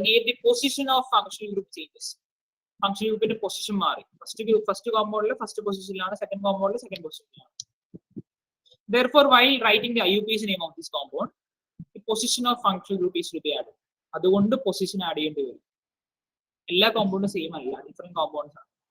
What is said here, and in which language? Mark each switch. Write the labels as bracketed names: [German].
[English] Here the position of functional group changes. [Malayalam] Functional ഗ്രൂപ്പിന്റെ position മാറി. First കോമ്പൗണ്ടിൽ first പൊസിഷനിലാണ്, second കോമ്പൗണ്ടിൽ second പൊസിഷനിലാണ്. [English] Therefore, while writing the IUPAC name of this compound, the position of functional group is to be added. [Malayalam] അതുകൊണ്ട് position add ചെയ്യേണ്ടി വരും. എല്ലാ കോമ്പൗണ്ടും same അല്ല, different compounds ആണ്.